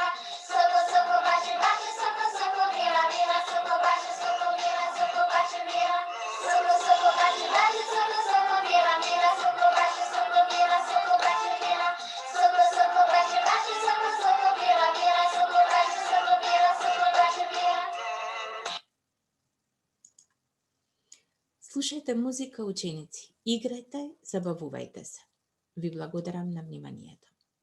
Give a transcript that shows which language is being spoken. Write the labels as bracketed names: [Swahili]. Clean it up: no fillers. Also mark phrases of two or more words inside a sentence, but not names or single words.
[Macedonian] Soko, soko, vaše, vaše, soko, soko, vira, vira, soko, vaše, soko, vira, soko, vaše, vira. Soko, soko, vaše, vaše, soko, soko, vira, vira, soko, vaše, soko, vira, soko, vaše, vira. Soko, soko, vaše, vaše, soko, soko, vira, vira, soko, vaše, soko, vira, soko, vaše, vira. Слушајте музика, ученици, играјте, забавувајте се. Ви благодарам на вниманието.